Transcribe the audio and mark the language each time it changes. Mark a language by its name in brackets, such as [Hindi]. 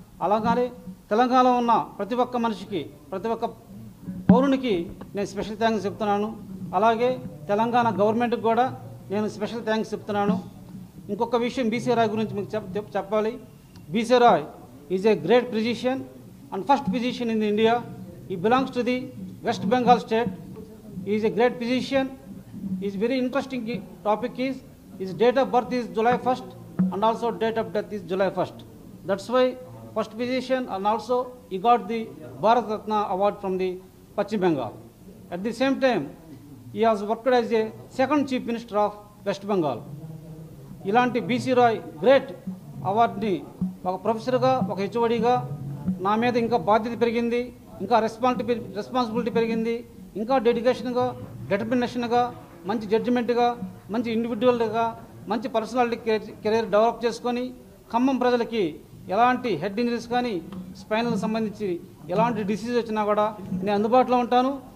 [Telugu] అలాగే తెలంగాణలో ఉన్న ప్రతి ఒక్క మనిషికి, ప్రతి ఒక్క పౌరునికి నేను స్పెషల్ థ్యాంక్స్ చెప్తున్నాను. అలాగే తెలంగాణ గవర్నమెంట్కి కూడా నేను స్పెషల్ థ్యాంక్స్ చెప్తున్నాను. ఇంకొక విషయం బీసీ రాయ్ గురించి మీకు చెప్పాలి. [English] BC Roy is a great physician and first physician in India. He belongs to the West Bengal state. He is a great physician. His very interesting topic is his date of birth is July 1st and also date of death is July 1st. That's why first physician, and also he got the Bharat Ratna award from the Pachim Bengal. At the same time, he has worked as a second chief minister of West Bengal. [Telugu] ఇలాంటి BC Roy great అవార్డుని ఒక ప్రొఫెసర్గా, ఒక హెచ్ఓడిగా నా మీద ఇంకా బాధ్యత పెరిగింది, ఇంకా రెస్పాన్సిబిలిటీ పెరిగింది, ఇంకా డెడికేషన్గా, డిటర్మినేషన్గా, మంచి జడ్జిమెంట్గా, మంచి ఇండివిజువల్గా, మంచి పర్సనాలిటీ కెరీర్ డెవలప్ చేసుకొని ఖమ్మం ప్రజలకి ఎలాంటి హెడ్ ఇంజరీస్ కానీ, స్పైనల్కి సంబంధించి ఎలాంటి డిసీజ్ వచ్చినా కూడా నేను అందుబాటులో ఉంటాను.